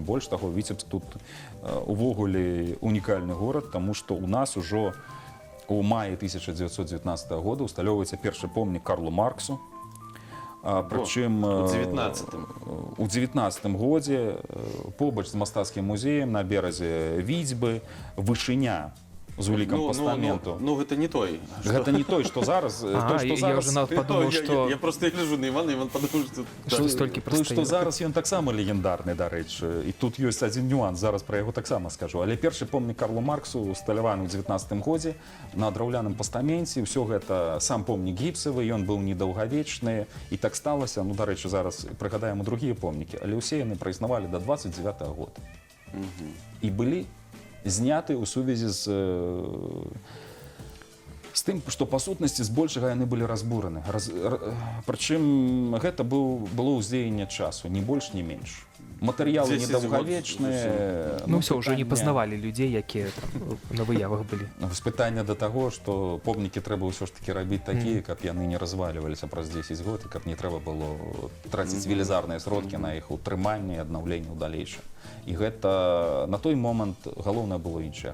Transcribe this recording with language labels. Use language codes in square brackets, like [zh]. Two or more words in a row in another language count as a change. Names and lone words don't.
[be] Больш таго, Віцебск тут увогуле унікальны горад, таму што ў нас ужо у маі 1919 года усталёўваецца першы помнік Карлу Марксу. Прычым у 19-м. у 19-м годзе побач з мастацкім музеем на беразе Віцьбы вышыня з улікам пастаменту. Ну, гэта не той. Гэта не той, што зараз. [ru] Я уже подумал, что... Я просто гляжу на Івана, Іван [be] падумаў, што... [ru] Что столькі [be] Той, што [ru] простоит. [be] зараз ён таксама легендарны, дарэчы. І тут ёсць адзін нюанс, зараз пра яго таксама скажу. Але першы помнік Карлу Марксу усталяваны ў 19 годзе на драўляным пастаменце. Ўсё гэта сам помнік гіпсавы, ён быў недаўгавечны. І так сталася, ну, дарэчы, зараз прыгадаем у другія помнікі, але ўсе яны праіснавалі да 29-го года. І былі зняты ў сувязі з тым, што па сутнасці збольшага яны былі разбураны. Прычым гэта было ўздзеянне часу, ні больш, ні менш. Матэрыялы 10 недаўгавечныя. Ну, [ru] все, уже не познавали людей, [be] якія там на выявах были. З пытання да таго, што помнікі трэба ўсё ж такі рабіць такія, каб яны не разваліваліся праз 10 год, і каб не трэба было траціць велізарныя сродкі на іх утрыманне і аднаўленне ў далейшым. І гэта на той момант галоўнае было іншае.